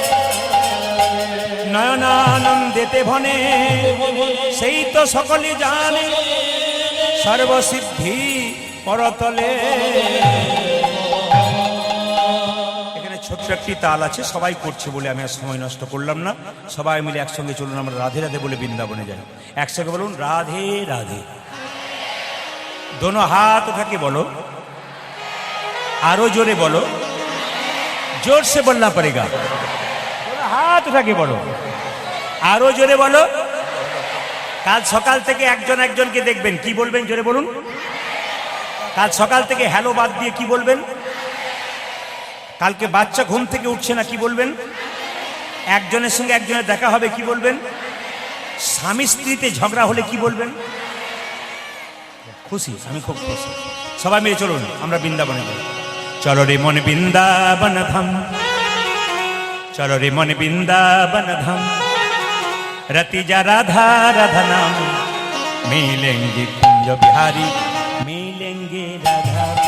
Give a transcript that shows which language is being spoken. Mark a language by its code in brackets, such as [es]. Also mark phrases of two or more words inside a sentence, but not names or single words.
[bn] নয়নানন্দেতে ভনে, সেই তো সকলে জানে, সর্বসিদ্ধি পরতলে। ছোট্ট একটি তাল আছে, সবাই করছে বলে আমি আর সময় নষ্ট করলাম না। সবাই মিলে একসঙ্গে চলুন, আমরা রাধে রাধে বলে বৃন্দাবনে যাই। একসঙ্গে বলুন রাধে রাধে। [hi] दोनों हाथ उठा के बोलो, [bn] আরো জোরে বলো, [hi] जोर से बोलना पड़ेगा। दोनों हाथ उठा के बोलो, [bn] আরো জোরে বলো। কাল সকাল থেকে একজন একজনকে দেখবেন, কি বলবেন জোরে বলুন। কাল সকাল থেকে হ্যালো বাদ দিয়ে কি বলবেন? কালকে বাচ্চা ঘুম থেকে উঠছে না, কি বলবেন? একজনের সঙ্গে একজনের দেখা হবে, কি বলবেন? স্বামী স্ত্রীতে ঝগড়া হলে কি বলবেন? খুশি, আমি খুব খুশি। সবাই মিলে চলুন আমরা বৃন্দাবনে যাই। চলো রে মন বৃন্দাবন ধাম, চলো রে মন বৃন্দাবন ধাম, [hi] रतिजा राधा राधा नाम, मिलेंगे कुंज बिहारी, मिलेंगे राधा